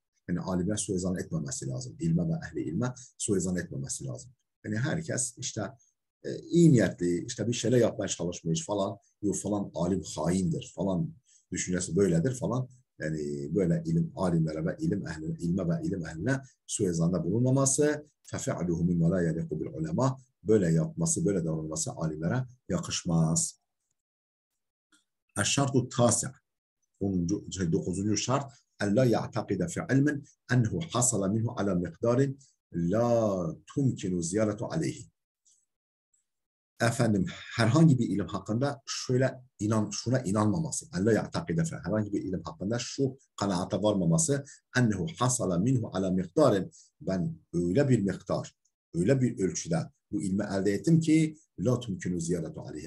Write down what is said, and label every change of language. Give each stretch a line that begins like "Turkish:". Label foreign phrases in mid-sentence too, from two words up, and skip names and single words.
Turkish: Yani alimler suizan etmemesi lazım. İlme ve ehli ilme suizan etmemesi lazım. Yani herkes iyi niyetli, bir şeyler yapmaya çalışmış falan, yok falan alim haindir falan, düşüncesi böyledir falan. Yani böyle ilim alimlere ve ilim ehline, ilme ve ilim ehline suizanda bulunmaması,
Arabic: فَفَعْلُهُ مِنْ وَلَا يَلِقُ بِالْعُلَمَا,
Turkish: böyle yapması, böyle davranması alimlere yakışmaz.
Arabic: الشرط التاسع, 9. şart, ألا يعتقد في علم أنه حصل منه على مقدار لا تمكن زيارة عليه.
Turkish: Efendim, herhangi bir ilim hakkında şuna inanmaması.
Arabic: ألا يعتقد في,
Turkish: herhangi bir ilim hakkında şu kanaate varmaması.
Arabic: أنه حصل منه على مقدار.
Turkish: Ben öyle bir miktar, öyle bir ölçüde bu ilmi elde ettim ki
Arabic: لا تمكن زيادة عليه.